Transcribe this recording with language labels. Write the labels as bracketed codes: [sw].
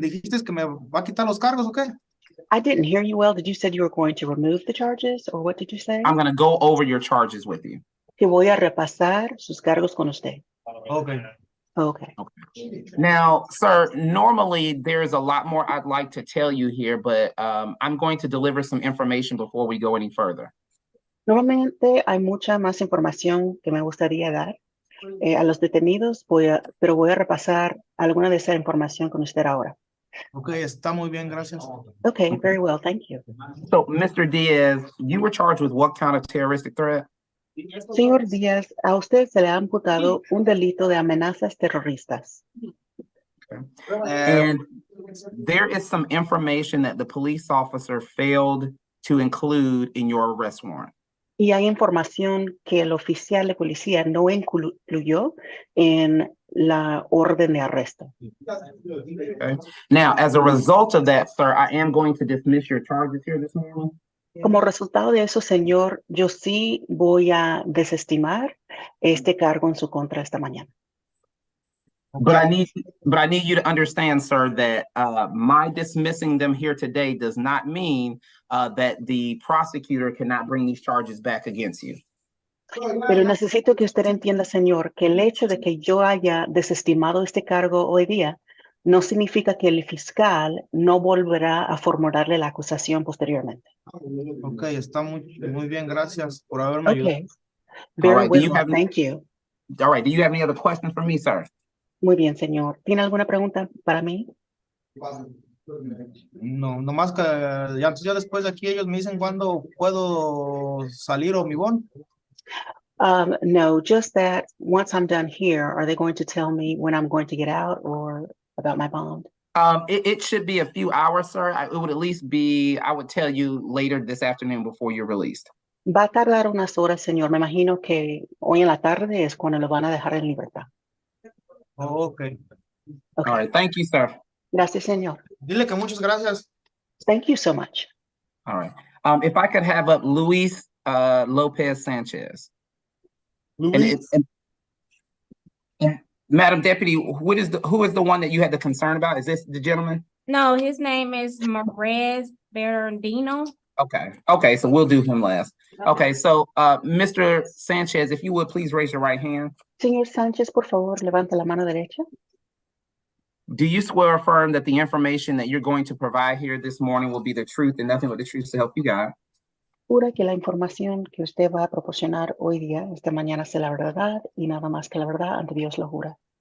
[es] ¿Dijiste que me va a quitar los cargos o qué? [en] I didn't hear you well. Did you say you were going to remove the charges or what did you say? I'm going to go over your charges with you. [es] Que voy a repasar sus cargos con usted. [en] Okay. Okay. Now, sir, normally there's a lot more I'd like to tell you here, but I'm going to deliver some information before we go any further. [es] Normalmente hay mucha más información que me gustaría dar a los detenidos, pero voy a repasar alguna de esa información con usted ahora. Okay, está muy bien, gracias. [en] Okay, very well, thank you. So, Mr. Diaz, you were charged with what kind of terroristic threat? [es] Señor Díaz, a usted se le ha imputado un delito de amenazas terroristas. [en] And there is some information that the police officer failed to include in your arrest warrant. [es] Y hay información que el oficial de policía no incluyó en la orden de arresto. [en] Okay. Now, as a result of that, sir, I am going to dismiss your charges here this morning. [es] Como resultado de eso, señor, yo sí voy a desestimar este cargo en su contra esta mañana. [en] But I need you to understand, sir, that my dismissing them here today does not mean that the prosecutor cannot bring these charges back against you. [es] Pero necesito que usted entienda, señor, que el hecho de que yo haya desestimado este cargo hoy día no significa que el fiscal no volverá a formularle la acusación posteriormente. Okay, está muy bien, gracias por haberme ayudado. [en] Okay. Very right, do you well, have- thank you. All right. Do you have any other questions for me, sir? [es] Muy bien, señor. ¿Tiene alguna pregunta para mí? No, nomás que ya después de aquí ellos me dicen cuándo puedo salir o mi bon. [en] No, just that once I'm done here, are they going to tell me when I'm going to get out or about my bond? It should be a few hours, sir. It would at least be, I would tell you later this afternoon before you're released. [es] Va a tardar unas horas, señor. Me imagino que hoy en la tarde es cuando lo van a dejar en libertad. [en] Oh, okay. Okay. All right. Thank you, sir. [es] Gracias, señor. Dile que muchas gracias. [en] Thank you so much. All right. If I could have up Luis Lopez Sanchez. And Madam Deputy, who is the one that you had the concern about? Is this the gentleman? No, his name is Marez Bernardino. Okay, so we'll do him last. Okay, so Mr. Sanchez, if you would please raise your right hand. [es] Señor Sánchez, por favor, levanta la mano derecha. [en] Do you swear or affirm that the information that you're going to provide here this morning will be the truth and nothing but the truth to help you God? [es] Jura que la información que usted va a proporcionar hoy día, esta mañana, sea la verdad y nada más que la verdad, ante Dios lo jura.